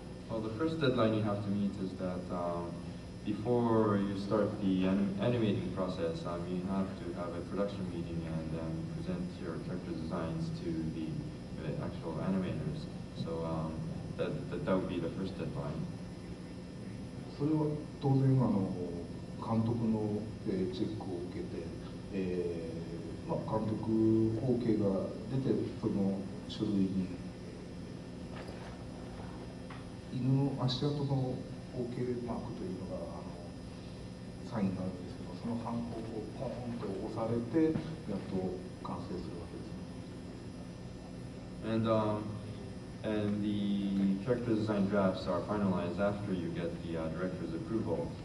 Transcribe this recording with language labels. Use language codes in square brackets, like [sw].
[en] Well, the first deadline you have to meet is that before you start the animating process, you have to have a production meeting and present your character designs to the actual animators. So that would be the first deadline. [ja] それは当然監督のチェックを受けて、監督 OK が出てその書類に犬の足跡の OK マークというのがサインがあるんですけど、そのハンコをポーンと押されてやっと完成するわけです。 [en] And And the character design drafts are finalized after you get the director's approval.